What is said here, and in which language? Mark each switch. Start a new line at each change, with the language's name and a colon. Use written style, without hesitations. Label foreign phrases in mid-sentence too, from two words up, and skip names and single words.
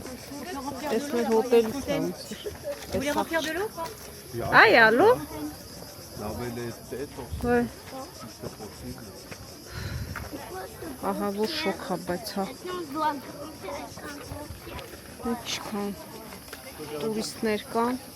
French: Est-ce que l'hôtel Vous voulez remplir de l'eau, quoi? Ah, il y a l'eau? Laver les têtes aussi, Ouais. si c'est possible.
Armenian: Ահա որ շոկ է, բայց հա ինչքան տուրիստներ կան։